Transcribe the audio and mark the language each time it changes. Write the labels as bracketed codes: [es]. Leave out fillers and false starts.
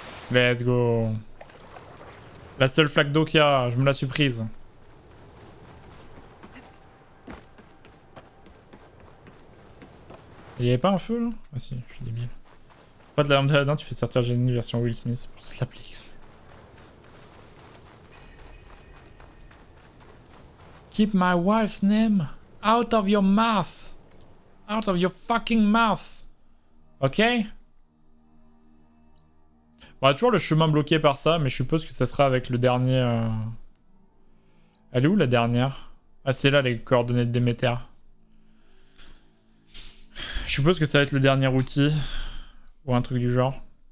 [en] Let's go. [fr] La seule flaque d'eau qu'il y a, je me la suis prise. Il y avait pas un feu, là? Ah si, je suis débile. Pas de la lampe d'Aladin, tu fais sortir Jenny version Will Smith pour Slaplix. [en] Keep my wife's name out of your mouth. Out of your fucking mouth. [fr] Ok? Bon, on a toujours le chemin bloqué par ça, mais je suppose que ça sera avec le dernier... Elle est où la dernière? Ah, c'est là les coordonnées de Déméter. Je suppose que ça va être le dernier outil. Ou un truc du genre.